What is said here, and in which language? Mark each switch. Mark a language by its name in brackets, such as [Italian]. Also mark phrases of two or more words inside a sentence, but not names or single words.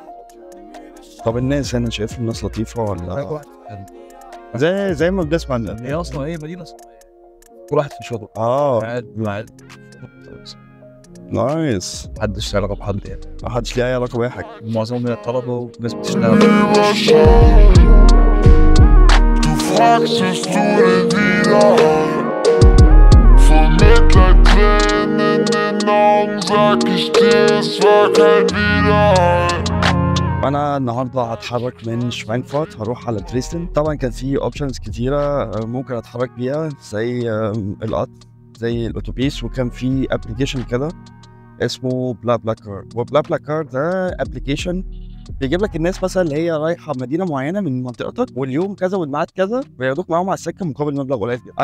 [Arabic] طب الناس هنا شايف الناس لطيفه ولا زي ما بنسمع هي أصلا هي مدينة كل واحد في شغله قاعد مع نايس، محدش له علاقة بحد يعني، محدش ليه اي علاقه باي حاجه، معظمهم من الطلبة وناس بتشتغل. [German] Du fragst, wirst du den Widerhall von Mitleid-Tränen in den Augen, sag ich dir, es war kein Widerhall. [Arabic] انا النهارده هتحرك من شفرانكفورت هروح على دريسدن. طبعا كان في اوبشنز كتيره ممكن اتحرك بيها زي القطر زي الاتوبيس، وكان في ابلكيشن كده اسمه بلا بلاكر. وبلا بلاكر ده ابلكيشن بيجيب لك الناس مثلا اللي هي رايحه مدينه معينه من منطقتك واليوم كذا والميعاد كذا، بياخدوك معاهم على السكه مقابل مبلغ قليل جدا.